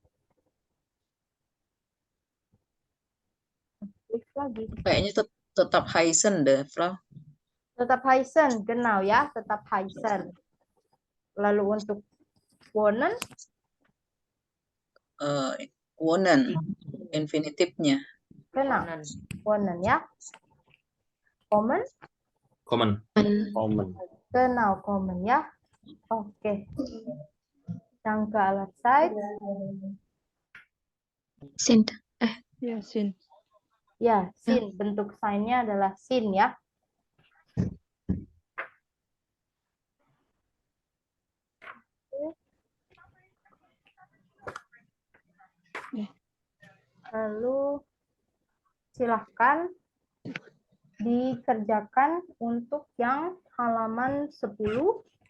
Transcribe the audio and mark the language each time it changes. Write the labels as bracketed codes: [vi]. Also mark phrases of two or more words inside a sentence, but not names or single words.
[id] Klik lagi. Kayaknya tetap Heisen deh, Frau. Tetap Heisen, genau ya, tetap Heisen. Lalu untuk wonen, Wonen, infinitifnya. [de] genau, wonen ya. Kommen, Kommen. genau, kommen ya. Oke. Danke allerseits. Sind. [id] Ya, sin. Ya, sin. Bentuk sign-nya adalah sin ya. Lalu silahkan dikerjakan untuk yang halaman 10.